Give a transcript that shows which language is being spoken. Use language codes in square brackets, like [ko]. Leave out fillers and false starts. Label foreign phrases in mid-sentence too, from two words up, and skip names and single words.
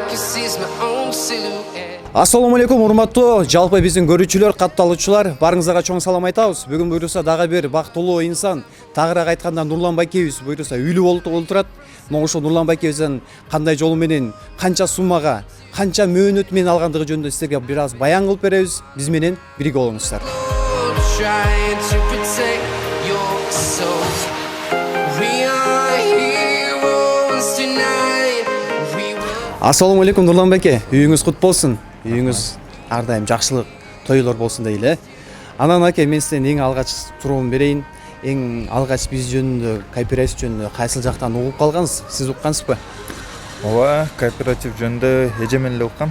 [en] sees my own silhouette. [ky] Ассаламу алейкум, урматтуу жалпы биздин көрүүчүлөр, катталуучулар, барыңыздарга чоң салам айтабыз. Бүгүн буйруса дагы бир бактылуу инсан, тагыраак айтканда Нурлан Байкебиз буйруса үйлүү болуп отурат. Мына ошо Нурлан Байкебизден кандай жолу менен, канча суммага, канча мөөнөт менен алгандыгы жөнүндө силерге бир аз баян кылып беребиз. Биз менен бирге болуңуздар. [en] Trying to protect your soul. We are heroes tonight. We will. [ky] Ассаламу алейкум, Нурлан Байке. Үйүңүз кут болсун. Үйүңүз ар дайым жакшылык, тойлор болсун дейле. Анан аке, мен сизден эң алгач суроомду берейин. Эң алгач биз жөнүндө, кооператив жөнүндө кайсыл жактан угуп калгансыз? Сиз уккансызбы? Ооба, кооператив жөнүндө эжемен эле уккам.